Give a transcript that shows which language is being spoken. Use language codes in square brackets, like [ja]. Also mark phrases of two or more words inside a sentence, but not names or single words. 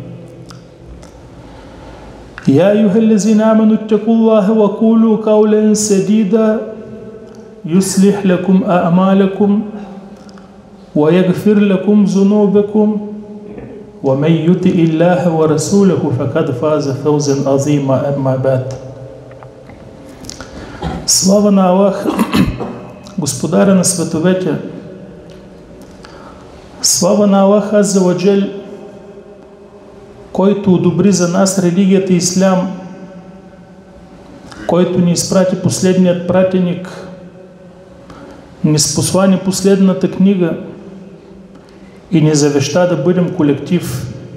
[ar] يا أيها الذين آمنوا اتقوا الله وقولوا قولا سديدا يصلح لكم أعمالكم ويغفر لكم ذنوبكم ومن يطع الله ورسوله فقد فاز فوزا عظيما. أما بعد. [bg] Слава на Аллах, Господаря на световете. Слава на Аллах [ar] عز وجل, [bg] който одобри за нас религията Ислям, който ни изпрати последният пратеник, ни спослани последната книга и ни завеща да бъдем колектив.